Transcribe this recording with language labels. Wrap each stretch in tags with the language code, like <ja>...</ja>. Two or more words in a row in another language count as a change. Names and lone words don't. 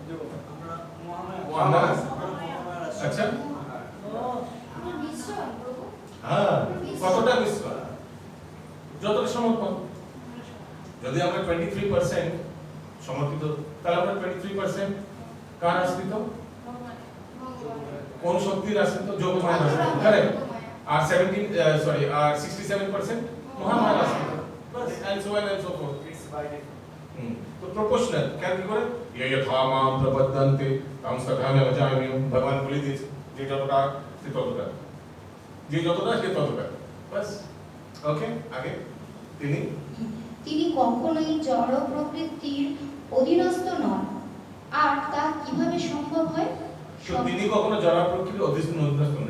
<bn>আচ্ছা, হ্যাঁ, কতটা মিশ্রণ, যতটা সমর্পণ। যদি আমরা 23% সমর্পিত, তাহলে আমরা 23% কার আশ্রিত? কোন শক্তির আশ্রিত? যোগমায়ার আশ্রিত, কারেক্ট। আর 67% মহামায়ার আশ্রিত,</bn> <en>and so on and so forth.</en> <bn>তো প্রপোর্শনাল কেন কি করে</bn> <sa>ये यथा मां प्रपद्यन्ते तां तथा मैं भजामि।</sa> <bn>ভগবান বলে দিয়েছে যে যতটা সে ততটা, যে যতটা সে ততটা, বাস। ওকে, আগে তিনি তিনি কখনোই জড় প্রকৃতির অধীনস্থ নন। আর তা কিভাবে সম্ভব হয়? তো তিনি কখনো জড় প্রকৃতির অধীনস্থ নন।</bn>